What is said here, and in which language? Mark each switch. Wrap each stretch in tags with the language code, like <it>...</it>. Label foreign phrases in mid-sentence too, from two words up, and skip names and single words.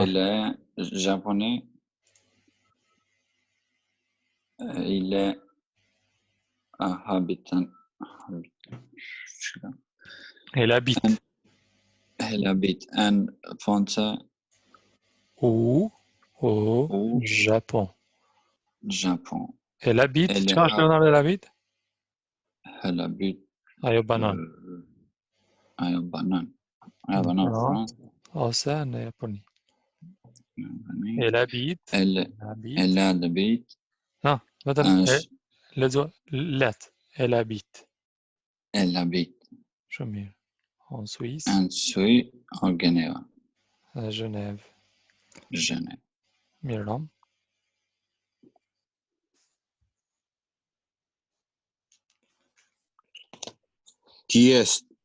<fr>Elle est japonais. Il est un habitant. Elle habite Elle habite en France au ou Japon. Japon. Elle habite, Elle</fr> <sq>çfarë është Leonardo,</sq> <fr>elle habite? Elle habite</fr> <sq>Ajo banon. ajo banon. Ajo banon Po. France. Ose në Japoni.</sq> <fr>Elle habite. Elle habite Non,</fr> <sq>vetëm lexo let.</sq> <fr>Elle habite. Elle habite</fr> <sq>Shumë mirë.</sq> <fr>En Suisse, en Suisse, en Genève. à Genève. Genève.</fr> <sq>Mirë.</sq> <fr>Qui est?</fr>